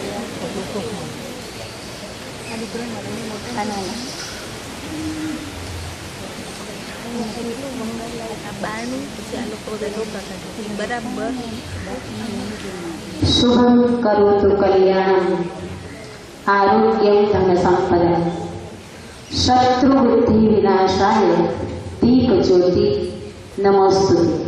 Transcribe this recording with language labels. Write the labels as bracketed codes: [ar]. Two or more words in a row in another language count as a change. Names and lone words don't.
[ms] ada kurang ada makanan. Abang si anak kau dah lupa kan? [tr] Beraber. [sa] શુભં કરોતુ કલ્યાણં આરોગ્યં ધન સંપદા શત્રુ બુદ્ધિ વિનાશાય દીપ જ્યોતિ નમોસ્તુતે.